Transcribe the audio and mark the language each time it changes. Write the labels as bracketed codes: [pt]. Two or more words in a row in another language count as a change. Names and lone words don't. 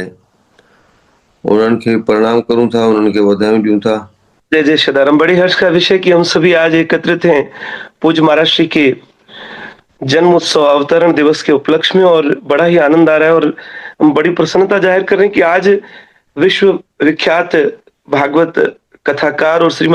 [sd] उन्हनि खे प्रणाम करूं था, उन्हनि खे वाधायूं ॾियूं था। [hi] जय जय सदाराम। बड़ी हर्ष का विषय कि हम सभी आज एकत्रित हैं पूज्य महाराज श्री के जन्म उत्सव अवतरण दिवस के उपलक्ष्य में, और बड़ा ही आनंद आ रहा है और हम बड़ी प्रसन्नता जाहिर कर रहे हैं कि आज विश्व विख्यात भागवत कथाकार और श्रीमद्